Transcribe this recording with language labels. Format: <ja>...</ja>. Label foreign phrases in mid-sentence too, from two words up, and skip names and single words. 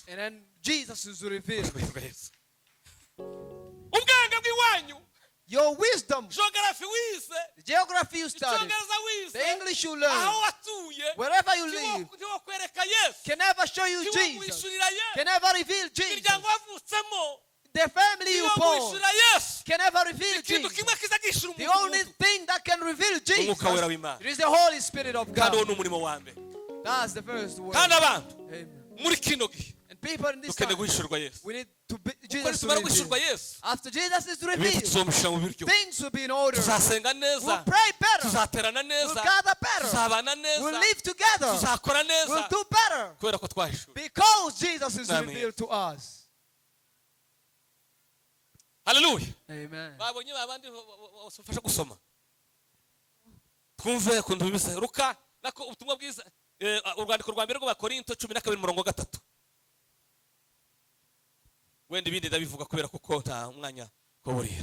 <en>And then Jesus is revealed. Your wisdom, the geography you study, the English you learn, wherever you live, can never show you Jesus, can never reveal Jesus. The family you born can never reveal Jesus. The only thing that can reveal Jesus is the Holy Spirit of God. That's the first word. Amen. And people in this</en> <rw>dukeneye</rw> <en>time,</en> <rw>guhishurwa Yesu.</rw> <en>we need to be,</en> <rw>Uko</rw> <en>Jesus to</en> <rw>nitumara guhishurwa</rw> <en>reveal.</en> <rw>Yesu,</rw> <en>After Jesus is</en> <rw>ibintu</rw> <en>revealed,</en> <rw>tuzomushyira mu biryo.</rw> <en>things will be in order.</en> <rw>Tuzasenga</rw> <en>We'll</en> <rw>neza,</rw> <en>pray better.</en> <rw>tuzaterana</rw> <en>We'll</en> <rw>neza,</rw> <en>gather better.</en> <rw>tuzabana</rw> <en>We'll</en> <rw>neza,</rw> <en>live together.</en> <rw>tuzakora</rw> <en>We'll</en> <rw>neza,</rw> <en>do better.</en> <rw>kubera ko twahishura.</rw> <en>Because Jesus is Amen. revealed to us.</en> <rw>Haleluya. Amen. Babonye babandi bafasha gusoma. Twumve ukuntu bimeze. Luka nako ubutumwa bwiza urwandiko rwa mbere rw'Abakorinto 12:3. Wenda ibindi ndabivuga kubera kuko nta umwanya kuburira.</rw>